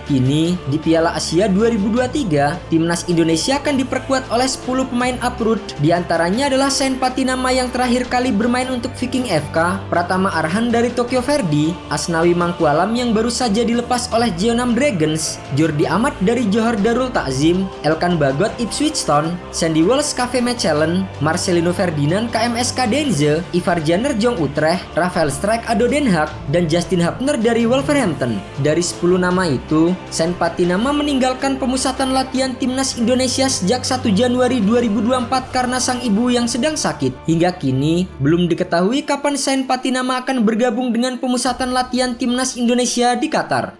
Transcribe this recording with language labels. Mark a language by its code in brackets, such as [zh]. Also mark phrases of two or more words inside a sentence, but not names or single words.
[id] Kini di Piala Asia 2023, timnas Indonesia akan diperkuat oleh 10 pemain uprooted. Di antaranya adalah Sain Patinama yang terakhir kali bermain untuk Viking FK, Pratama Arhan dari Tokyo Verdy, Asnawi Mangkualam yang baru saja dilepas oleh Jeonnam Dragons, Jordi Amat dari Johor Darul Takzim, Elkan Bagot Ipswich Town, Sandy Walsh KV Mechelen, Marcelino Ferdinand KMSK Denze, Ivar Jenner Jong Utrecht, Rafael Strijk ADO Den Haag, dan Justin Hapner dari Wolverhampton. Dari 10 nama itu, Sain Patinama meninggalkan pemusatan latihan timnas Indonesia sejak 1 Januari 2024 karena sang ibu yang sedang sakit. Hingga kini, belum diketahui kapan Sain Patinama akan bergabung dengan pemusatan latihan timnas Indonesia di Qatar.